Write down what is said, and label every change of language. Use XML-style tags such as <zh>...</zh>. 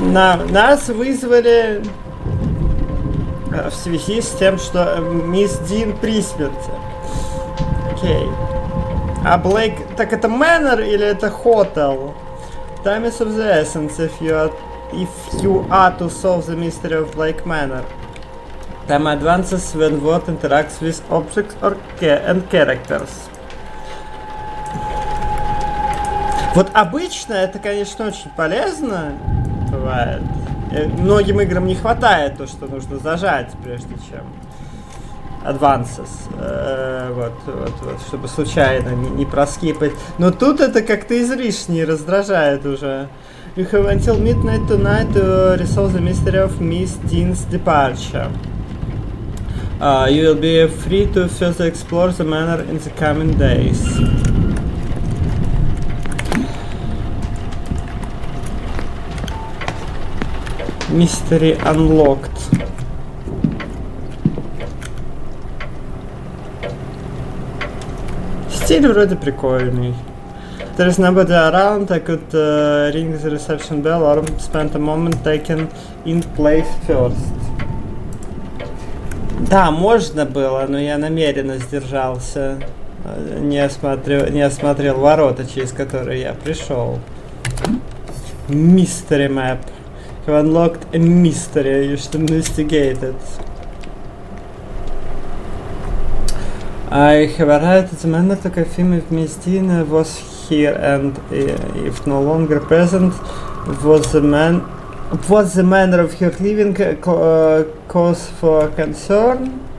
<ru>Нас вызвали в связи с тем, что мисс Дин при смерти. Окей. А Блейк... Так это Мэннер или это Хотел?</ru> <en>Time is of the essence if you are to solve the mystery of Blake Manor. Time advances when what interacts with objects or and characters.</en> <ru>Вот обычно это, конечно, очень полезно. Бывает. Многим играм не хватает то, что нужно зажать, прежде чем advances. Вот, чтобы случайно не проскипать. Но тут это как-то излишне раздражает уже.</ru> <en>You have until midnight tonight to resolve the mystery of Miss Dean's departure. You will be free to further explore the manor in the coming days. Mystery unlocked.</en> <ru>Стиль вроде прикольный.</ru> <en>There is nobody around, I could ring the reception bell or spend a moment taking in place first.</en> <ru>Да, можно было, но я намеренно сдержался. Не осмотрел ворота, через которые я пришел.</ru> <en>Mystery map. You unlocked a mystery, you should investigate it. I have arrived at the manor to confirm if Miss Dean was here and if no longer present, was the manner of her leaving cause for concern?</en>